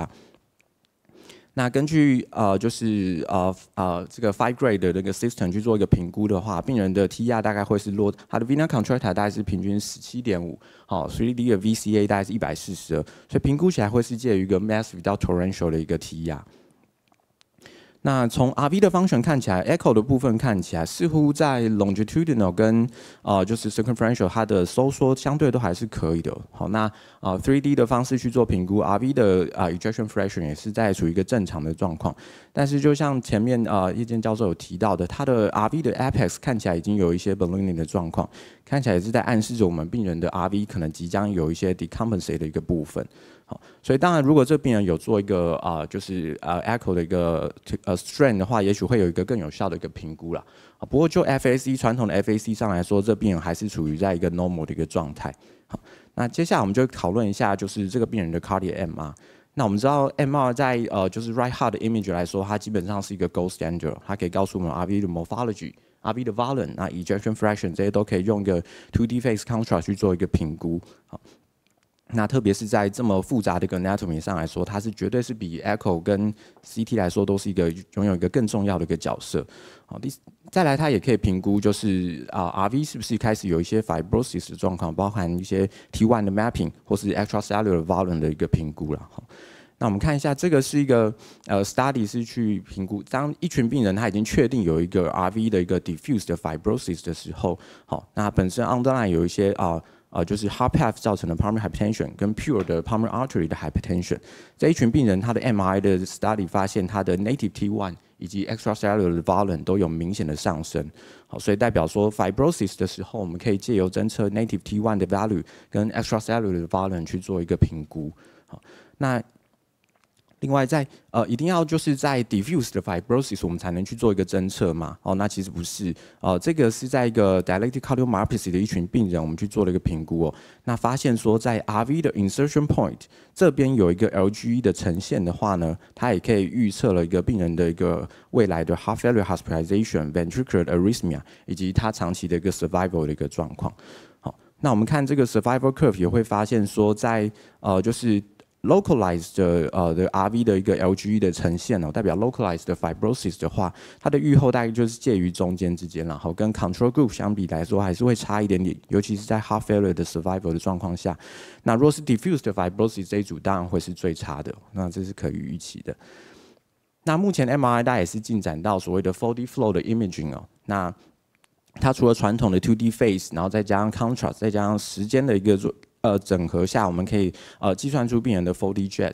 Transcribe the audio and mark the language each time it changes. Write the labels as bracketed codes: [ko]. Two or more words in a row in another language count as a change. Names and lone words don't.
[zh] 那根据就是这个 5 grade 的那个 system 去做一个评估的话，病人的 TR 大概会是落他的 [en] vena contracta [zh] 大概是平均 17.5， 好 3D 的 VCA 大概是142，所以评估起来会是介于一个 massive 到 torrential 的一个 TR。那从 RV 的 function 看起来 ，echo 的部分看起来似乎在 longitudinal 跟就是 circumferential 它的收缩相对都还是可以的。好，那3D 的方式去做评估 ，RV 的 [en] ejection fraction [zh] 也是在处于一个正常的状况。但是就像前面叶健教授有提到的，它的 RV 的 apex 看起来已经有一些 ballooning 的状况，看起来也是在暗示着我们病人的 RV 可能即将有一些 decompensate 的一个部分。好，所以当然，如果这病人有做一个就是echo 的一个strain 的话，也许会有一个更有效的一个评估啦。不过就 FAC 传统的 FAC 上来说，这病人还是处于在一个 normal 的一个状态。好，那接下来我们就讨论一下，就是这个病人的 [en] cardiac MR。 [zh] 那我们知道 MR 在就是 [en] right heart [zh] 的 image 来说，它基本上是一个 [en] gold standard， [zh] 它可以告诉我们 RV 的 morphology、RV 的 volume、那 ejection fraction 这些都可以用一个 [en] 2D phase contrast [zh] 去做一个评估。好。那特别是在这么复杂的一个 anatomy 上来说，它是绝对是比 echo 跟 CT 来说都是一个拥有一个更重要的一个角色。好，再来它也可以评估就是RV 是不是开始有一些 fibrosis 的状况，包含一些 T1 的 mapping 或是 [en] extracellular volume [zh] 的一个评估啦。那我们看一下，这个是一个study 是去评估，当一群病人他已经确定有一个 RV 的一个 diffuse 的 fibrosis 的时候，好，那本身 underline 有一些就是 [en] heart path [zh] 造成的 [en] pulmonary hypertension [zh] 跟 pure 的 [en] pulmonary artery [zh] 的 hypertension， 这一群病人他的 MRI 的 study 发现他的 [en] native T1 [zh] 以及 extracellular 的 volume 都有明显的上升，好，所以代表说 fibrosis 的时候，我们可以借由侦测 [en] native T1 [zh] 的 value 跟 extracellular 的 volume 去做一个评估，好，那另外一定要就是在 diffuse 的 fibrosis 我们才能去做一个侦测嘛？那其实不是，这个是在一个 [en] dilated cardiomyopathy [zh] 的一群病人，我们去做了一个评估那发现说在 RV 的 [en] insertion point [zh] 这边有一个 LGE 的呈现的话呢，它也可以预测了一个病人的一个未来的 [en] heart failure hospitalization、 ventricular arrhythmia [zh] 以及他长期的一个 survival 的一个状况。好，那我们看这个 [en] survival curve [zh] 也会发现说在就是localized 的RV 的一个 LGE 的呈现代表 localized 的 fibrosis 的话，它的预后大概就是介于中间之间，然后跟 [en] control group [zh] 相比来说还是会差一点点，尤其是在 [en] heart failure [zh] 的 survival 的状况下。那若是 diffuse 的 fibrosis 这一组当然会是最差的，那这是可以预期的。那目前 MRI 大概也是进展到所谓的 [en] 4D flow [zh] 的 imaging 那它除了传统的 [en] 2D phase， [zh] 然后再加上 contrast， 再加上时间的一个整合下，我们可以计算出病人的 [en] 4D jet。